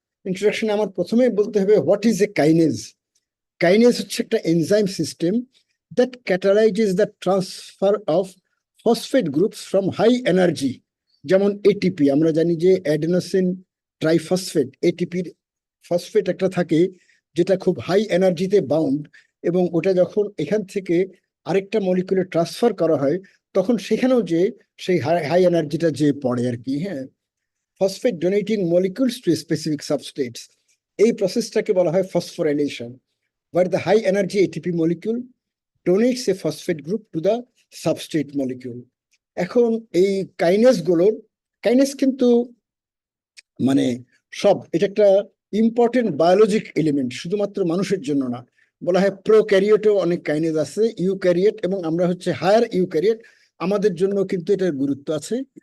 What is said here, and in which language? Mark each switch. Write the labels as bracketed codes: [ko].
[bn] ইন্ট্রোডাকশনে আমার প্রথমেই বলতে হবে [en] What is a kinase. [bn] Kinase হচ্ছে একটা enzyme system [en] that catalyses the transfer of phosphate groups from high energy, [bn] যেমন এটিপি। আমরা জানি যে অ্যাডেনোসিন ট্রাইফসফেট, এটিপির ফসফেট একটা থাকে যেটা খুব হাই এনার্জিতে বাউন্ড, এবং ওটা যখন এখান থেকে আরেকটা মলিকুলে ট্রান্সফার করা হয় তখন সেখানেও যে সেই হাই এনার্জিটা যে পড়ে আর কি। [en] হ্যাঁ, phosphate donating molecules to specific substrates, [bn] এই প্রসেসটাকে বলা হয় phosphorylation, [en] where the high energy ATP molecule donates a phosphate group to the substrate molecule. [bn] এখন এই কাইনেস কিন্তু মানে এটা একটা ইম্পর্টেন্ট বায়োলজিক এলিমেন্ট, শুধুমাত্র মানুষের জন্য না। বলা হয় প্রোক্যারিওটেও অনেক কাইনেজ আছে, ইউক্যারিওট, এবং আমরা হচ্ছে হায়ার ইউক্যারিওট, আমাদের জন্য কিন্তু এটার গুরুত্ব আছে।